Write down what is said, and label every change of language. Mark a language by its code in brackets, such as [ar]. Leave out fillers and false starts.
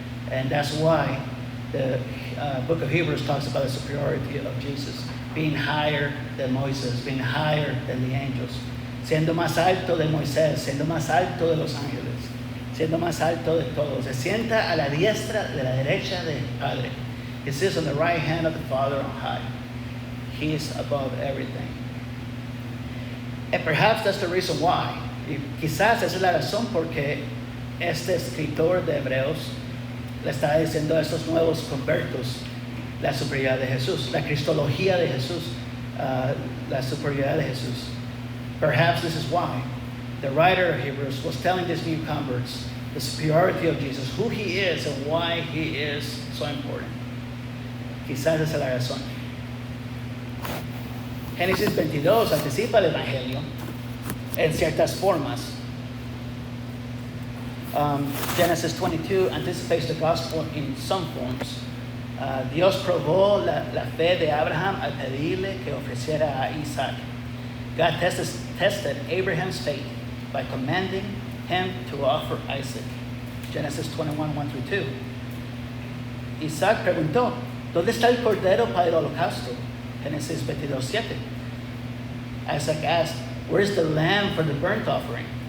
[en] And that's why the book of Hebrews talks about the superiority of Jesus, being higher than Moses, being higher than the angels, [es] siendo más alto de Moisés, siendo más alto de los ángeles, siendo más alto de todos. Se sienta a la diestra de la derecha del Padre. [en] He sits on the right hand of the Father on high. He is above everything. And perhaps that's the reason why. [es] Y quizás esa es la razón porque este escritor de Hebreos le está diciendo a estos nuevos convertos la superioridad de Jesús, la cristología de Jesús, la superioridad de Jesús. [en] Perhaps this is why the writer of Hebrews was telling these new converts the superiority of Jesus, who he is and why he is so important. [es] Quizás esa es la razón. Génesis 22 anticipa el Evangelio en ciertas formas. [en] Genesis 22 anticipates the gospel in some forms. [es] Dios probó la fe de Abraham al pedirle que ofreciera a Isaac. [en] God tested Abraham's faith by commanding him to offer Isaac. Genesis 21, 1-2. [es] Isaac preguntó, ¿dónde está el cordero para el holocausto? [en] Genesis 22, 7. Isaac asked, where's the lamb for the burnt offering?